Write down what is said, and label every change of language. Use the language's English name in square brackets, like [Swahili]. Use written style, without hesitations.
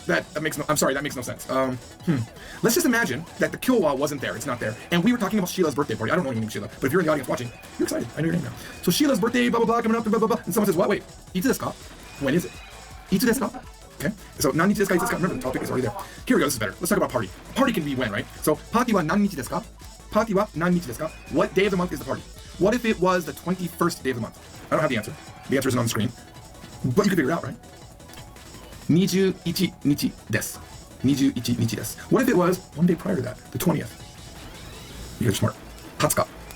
[English] That makes no sense. Let's just imagine that the kyowa wasn't there. It's not there. And we were talking about Sheila's birthday party. I don't know anything Sheila, but if you're in the audience watching, you're excited. I know your name now. So Sheila's birthday, blah blah blah, coming up, blah blah blah. And someone says, what? Wait, [Japanese] いつですか? [English] When is it? いつですか?Okay. So [Japanese] 何日ですか? [English] Remember the topic is already there. Here we go. This is better. Let's talk about party. Party can be when, right? [Japanese] So パーティーは何日ですか?パーティーは何日ですか? [English] What day of the month is the party? What if it was the 21st day of the month? I don't have the answer. The answer isn't on the screen. But you can figure it out, right? [Japanese] 21日です.21日です. [English] What if it was one day prior to that, the 20th? You guys are smart. 20日.